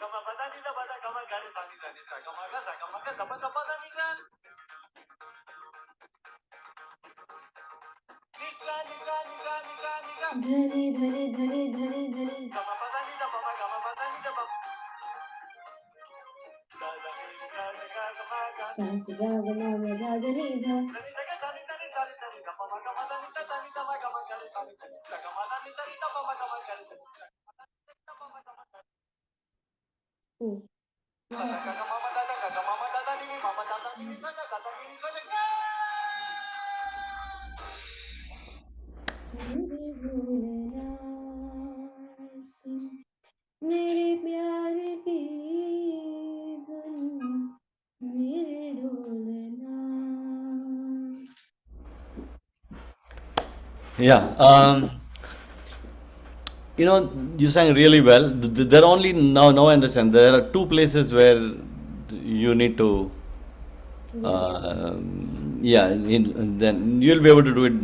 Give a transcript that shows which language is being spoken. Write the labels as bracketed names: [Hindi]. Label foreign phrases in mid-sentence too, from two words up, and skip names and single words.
[Hindi] Dhani dhani dhani dhani dhani. Sa ga ga ma ma ga ga ni dha. Oh. मेरे भोलेनाथ सुन, मेरे प्यार की धुन, मेरे ढोलनाथ। [English] Yeah. You sang really well. There are only now I understand. There are two places where you need to. Then you'll be able to do it.